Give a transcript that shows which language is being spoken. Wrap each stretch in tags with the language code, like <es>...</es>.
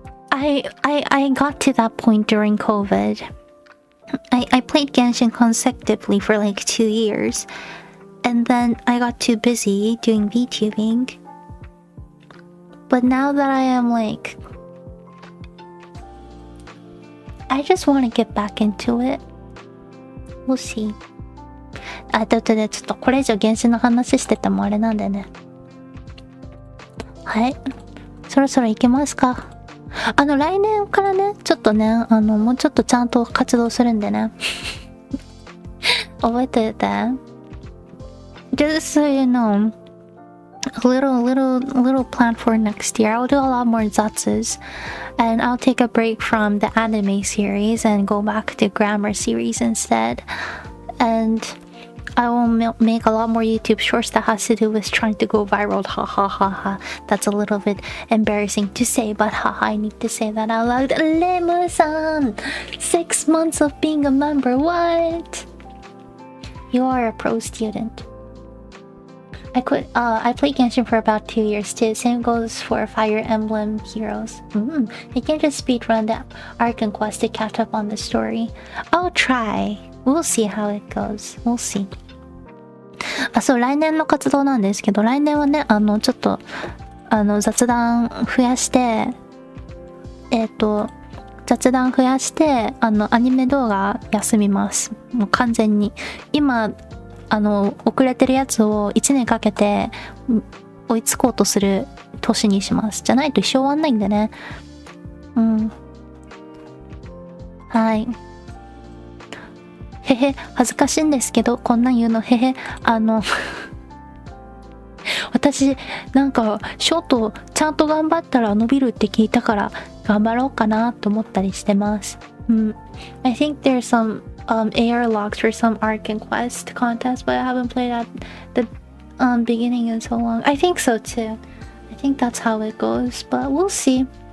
<en>I got to that point during COVID. I played Genshin consecutively for like 2 years. And then I got too busy doing VTubing. But now that I am like... I just want to get back into it. We'll see.</en> <ja>ということで、ちょっとこれ以上原神の話しててもあれなんでね。はい。そろそろ行きますか。来年からね、ちょっとね、もうちょっとちゃんと活動するんでね。覚えてて。</ja> <en>Just so you know, a little plan for next year. I'll do a lot more zatsus. And I'll take a break from the anime series and go back to grammar series instead. And I will make a lot more YouTube shorts that has to do with trying to go viral. Ha ha ha ha. That's a little bit embarrassing to say, but haha, I need to say that out loud. Lemu-san! 6 months of being a member, what? You are a pro student. I played Genshin for about 2 years too. Same goes for Fire Emblem Heroes. I can just speedrun the arc and quest to catch up on the story. I'll try. We'll see how it goes. We'll see.</en> <ja>そう、来年の活動なんですけど、来年はね、ちょっと、雑談増やして、雑談増やして、アニメ動画休みます。もう完全に。今、遅れてるやつを1年かけて追いつこうとする年にします。じゃないと一生終わんないんでね。はい。へへ、恥ずかしいんですけど、こんなん言うの、へへ、私、なんか、ショート、ちゃんと頑張ったら伸びるって聞いたから、頑張ろうかなと思ったりしてます。</ja> <en>I think there's some AR logs for some arc and quest contest, but I haven't played at the beginning in so long. I think so too. I think that's how it goes, but we'll see.</en>